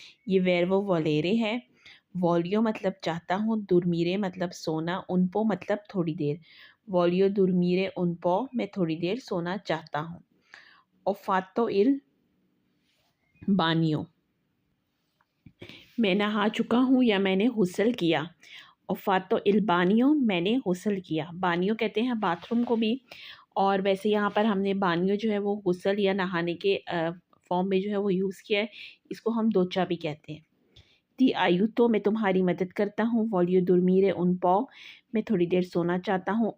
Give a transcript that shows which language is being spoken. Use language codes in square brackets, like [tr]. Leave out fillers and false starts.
[hi] ये वर्बो वोलेरे है। voglio मतलब चाहता हूँ, dormire मतलब सोना, un po मतलब थोड़ी देर। [it] voglio dormire un po [hi] मैं थोड़ी देर सोना चाहता हूँ। [it] ho fatto il bagno [hi] मैं नहा चुका हूँ या मैंने गुस्ल किया। [it] ho fatto il bagno [hi] मैंने गुस्ल किया। बानियो कहते हैं बाथरूम को भी, और वैसे यहाँ पर हमने बानियो जो है वो गुस्ल या नहाने के फॉर्म में जो है वो यूज़ किया है। इसको हम दोचा भी कहते हैं। [it] ti aiuto [hi] मैं तुम्हारी मदद करता हूँ। [it] voglio dormire un po [hi] मैं थोड़ी देर सोना चाहता हूँ।